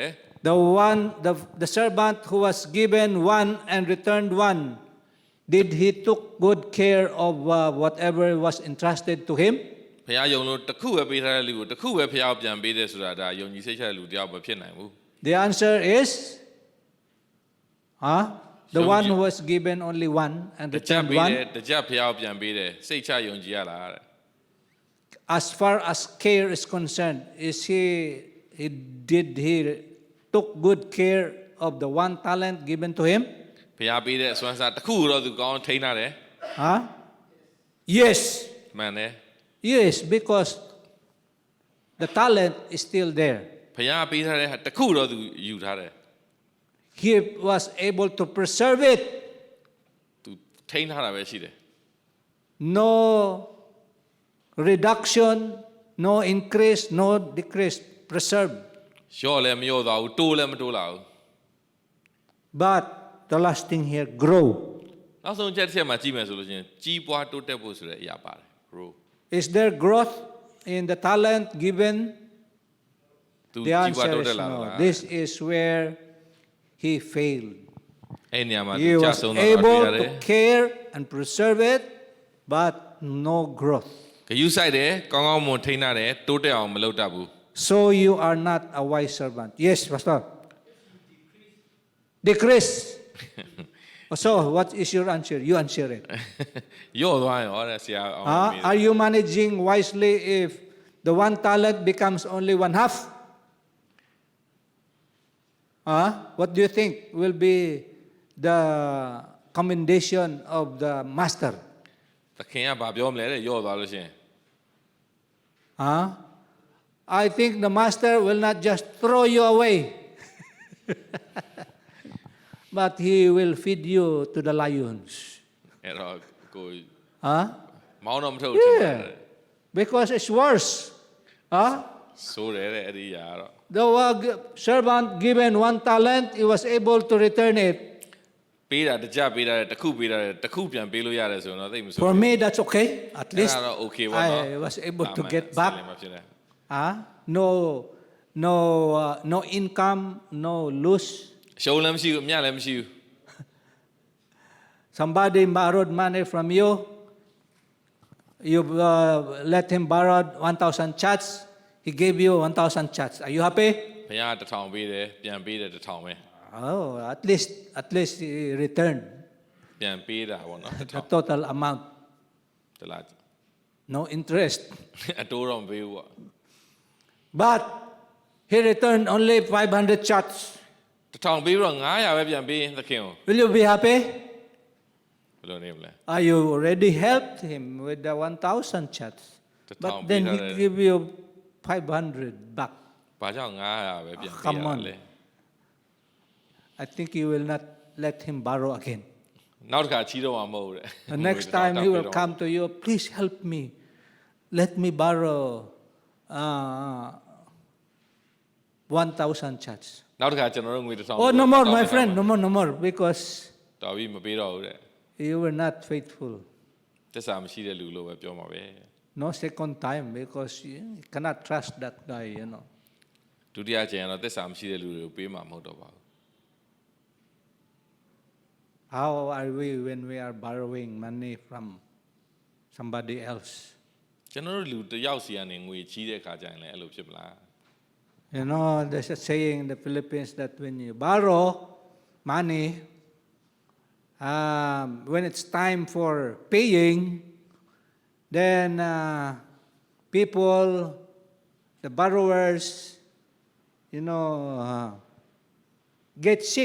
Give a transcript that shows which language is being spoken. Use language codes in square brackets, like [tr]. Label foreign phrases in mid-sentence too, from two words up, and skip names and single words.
[en] The servant who was given one and returned one, did he took good care of whatever was entrusted to him? [my] ဘုရားယုံလို့တစ်ခုပဲပေးထားတဲ့လူကိုတစ်ခုပဲဘုရားပြန်ပေးတယ်ဆိုတာဒါယုံကြည်စိတ်ချတဲ့လူတယောက်မဖြစ်နိုင်ဘူး [en] The answer is, the one who was given only one and [my] တစ်ချက် [en] returned [my] ပေးတယ် [en] one. [my] တစ်ချက်ဘုရားပြန်ပေးတယ်စိတ်ချယုံကြည်ရလားတဲ့ [en] As far as care is concerned, did he took good care of the one talent given to him? [my] ဘုရားပေးတဲ့အစွမ်းစားတစ်ခုတော့သူကောင်းထိန်းထားတယ် [en] Yes. [my] မှန်တယ် [en] Yes, because the talent is still there. [my] ဘုရားပေးထားတဲ့တစ်ခုတော့သူယူထားတယ် [en] He was able to preserve it. [my] သူထိန်းထားတာပဲရှိတယ် [en] No reduction, no increase, no decrease. Preserved. [my] ရော့လည်းမရော့သွားဘူးတိုးလည်းမတိုးလာဘူး [en] But the last thing here, grow. [my] နောက်ဆုံးချက်တစ်ချက်မှာကြည့်မယ်ဆိုလို့ရှိရင်ကြီးပွားတိုးတက်ဖို့ဆိုတဲ့အရာပါတယ် grow [en] Is there growth in the talent given? [my] သူ [en] The [my] ကြီးပွား [en] answer [my] တိုး [en] is [my] တက်လာ [en] no. [my] လား [en] This is where he failed. [my] အဲ့နေရာမှာ [en] He [my] သူကြာ [en] was [my] ဆုံးတာတွေ့ [en] able [my] ရတယ် [en] to care and preserve it, but no growth. [my] ဂယုစိုက်တယ်ကောင်းကောင်းမွန်ထိန်းထားတယ်တိုးတက်အောင်မလုပ်တတ်ဘူး [en] So you are not a wise servant. Yes, Pastor. Decrease. So what is your answer? You answer it. [my] ရော့သွားရင်ဟောတဲ့ဆရာအောင်မေးတယ် [en] Are you managing wisely if the one talent becomes only one half? What do you think will be the commendation of the master? [my] သခင်ကဘာပြောမလဲတဲ့ရော့သွားလို့ရှိရင် [en] I think the master will not just throw you away, but he will feed you to the lions. [my] အဲ့တော့ကို [en] Huh? [my] မောင်းတော့မထုတ်ဘူးထင်တယ် [en] Yeah, because it's worse. [my] ဆိုးတယ်တဲ့အဲ့ဒီအရာကတော့ [en] The servant given one talent, he was able to return it. [my] ပေးတာတစ်ချက်ပေးတာတစ်ခုပေးတာတစ်ခုပြန်ပေးလို့ရတယ်ဆိုတော့သိမဆိုး [en] For me, that's okay. At [my] အဲ့ [en] least [my] ဒါတော့ okay ပေါ့နော် [en] I was able to get [my] ဒါ [en] back. [my] မှမဖြစ်နဲ့ [en] No income, no lose. [my] ရှုံးလည်းမရှိဘူးအမြတ်လည်းမရှိဘူး [en] Somebody borrowed money from you. You let him borrow 1,000 chats. He gave you 1,000 chats. Are you happy? [my] ဘုရား1000ပေးတယ်ပြန်ပေးတယ်1000ပဲ [en] Oh, at least he returned [my] ပြန်ပေးတာပေါ့နော် [en] the total amount. [my] တလား [en] No interest. [my] အတိုးတော့မပေးဘူးပေါ့ [en] But he returned only 500 chats. [my] 1000 ပေးပြီးတော့900ပဲပြန်ပေးသခင်ကို [en] Will you be happy? [my] ဘယ်လိုနေမလဲ [en] You already helped him with the 1,000 chats. But then he give you 500 back. [my] ဘာကြောင့်900ပဲပြန်ပေးရ [en] Come [my] တာ [en] on. [my] လဲ [en] I think you will not let him borrow again. [my] နောက်တစ်ခါချီးတော့မှာမဟုတ်ဘူးတဲ့ [en] The next time he will come to you, please help me. Let me borrow 1,000 chats. [my] နောက်တစ်ခါကျွန်တော်တို့ငွေ1000 [en] Oh, no more, my friend, no more, because [my] တော်ပြီမပေးတော့ဘူးတဲ့ [en] you were not faithful. [my] သစ္စာမရှိတဲ့လူလို့ပဲပြောမှာပဲ [en] No second time because you cannot trust that guy, you know. [my] ဒုတိယကျရင်တော့သစ္စာမရှိတဲ့လူတွေကိုပေးမှာမဟုတ်တော့ပါဘူး [en] How are we when we are borrowing money from somebody else? [my] ကျွန်တော်တို့လူတစ်ယောက်စီကနေငွေချီးတဲ့ခါကျရင်လည်းအဲ့လိုဖြစ်မလား [en] You know, there's a saying in the Philippines that when you borrow money, when it's time for paying, then people, the borrowers, you know, get sick.